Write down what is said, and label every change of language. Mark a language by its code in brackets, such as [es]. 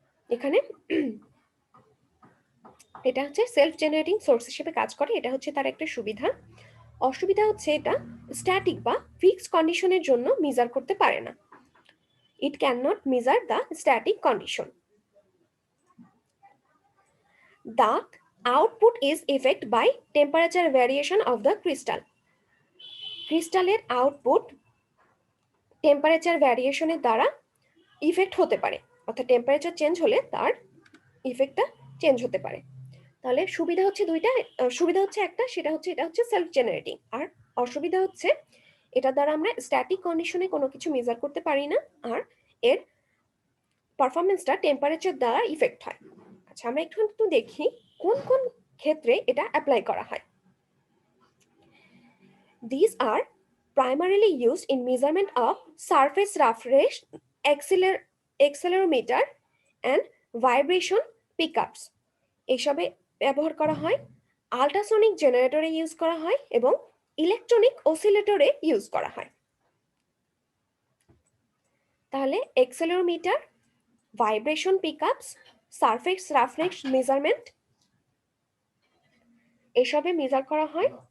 [bn] এখানে এটা হচ্ছে সেলফ জেনারেটিং সোর্স হিসেবে কাজ করে, এটা হচ্ছে তার একটা সুবিধা। অসুবিধা হচ্ছে এটা স্ট্যাটিক বা ফিক্সড কন্ডিশনের জন্য মেজার করতে পারে না। [en] It can not measure the static condition. The output is affected by temperature variation of the crystal. [bn] ক্রিস্টালের আউটপুট টেম্পারেচার ভ্যারিয়েশনের দ্বারা ইফেক্ট হতে পারে, অর্থাৎ টেম্পারেচার চেঞ্জ হলে তার ইফেক্টটা চেঞ্জ হতে পারে। তাহলে সুবিধা হচ্ছে দুইটা, সুবিধা হচ্ছে একটা, সেটা হচ্ছে এটা হচ্ছে সেলফ জেনারেটিং, আর অসুবিধা হচ্ছে এটা দ্বারা আমরা স্ট্যাটিক কন্ডিশনে কোনো কিছু মেজার করতে পারি না, আর এর পারফরমেন্সটা টেম্পারেচার দ্বারা ইফেক্ট হয়। আচ্ছা, আমরা একটু দেখি কোন কোন ক্ষেত্রে এটা অ্যাপ্লাই করা হয়। [en] These are primarily used in measurement of surface roughness, accelerometer and vibration pickups. [bn] এসবে ব্যবহার করা হয়। আল্ট্রাসনিক জেনারেটরে ইউজ করা হয় এবং ইলেকট্রনিক অসিলেটরে ইউজ করা হয়। তাহলে accelerometer, vibration পিকআপস, surface roughness measurement, এসবে মেজার করা হয়।